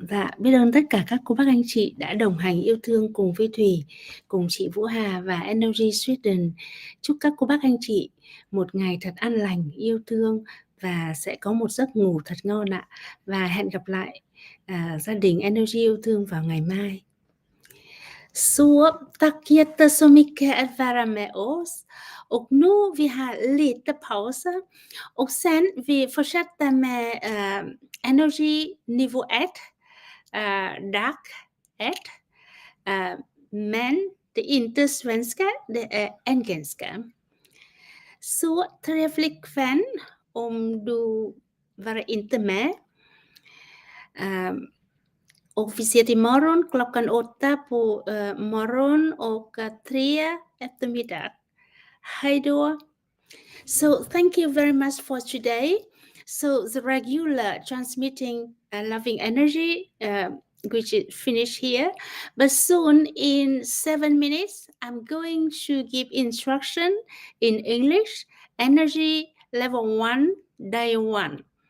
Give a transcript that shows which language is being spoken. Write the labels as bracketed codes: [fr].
[vi] Dạ, biết ơn tất cả các cô bác anh chị đã đồng hành yêu thương cùng với Thủy, cùng chị Vũ Hà và NLG Sweden. Chúc các cô bác anh chị một ngày thật an lành, yêu thương và sẽ có một giấc ngủ thật ngon ạ. Và hẹn gặp lại gia đình NLG yêu thương vào ngày mai. [sv] Så tack så mycket att vara med oss. Och nu vi har lite pauser. Och sen vi fortsätter med Energy nivå 1, dag 1. Men det är inte svenska, det är engelska. Suốt traffic fan du vara inte med. Officiellt imorgon klockan 8 på morgon och 3 eftermiddag. Hej då. [en] So thank you very much for today. So the regular transmitting loving energy, which is finished here, but soon in 7 minutes, I'm going to give instruction in English, energy level 1, day 1.